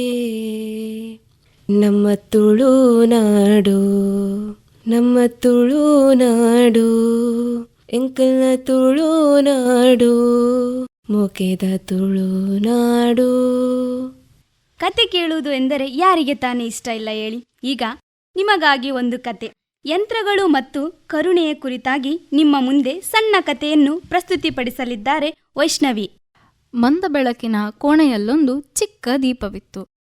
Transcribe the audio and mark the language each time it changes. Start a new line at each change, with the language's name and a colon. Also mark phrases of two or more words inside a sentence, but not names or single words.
Tulu: ನಮ್ಮ ತುಳುನಾಡು, ನಮ್ಮ ತುಳುನಾಡು. ಎಂಕಲ್ನ ತುಳುನಾಡು, ಮೊಕೆದ ತುಳುನಾಡು.
Kannada: ಕತೆ ಕೇಳುವುದು ಎಂದರೆ ಯಾರಿಗೆ ತಾನೇ ಇಷ್ಟ ಇಲ್ಲ ಹೇಳಿ. ಈಗ ನಿಮಗಾಗಿ ಒಂದು ಕತೆ. ಯಂತ್ರಗಳು ಮತ್ತು ಕರುಣೆಯ ಕುರಿತಾಗಿ ನಿಮ್ಮ ಮುಂದೆ ಸಣ್ಣ ಕಥೆಯನ್ನು ಪ್ರಸ್ತುತಿಪಡಿಸಲಿದ್ದಾರೆ ವೈಷ್ಣವಿ. ಮಂದ ಬೆಳಕಿನ ಕೋಣೆಯಲ್ಲೊಂದು ಚಿಕ್ಕ ದೀಪವಿತ್ತು.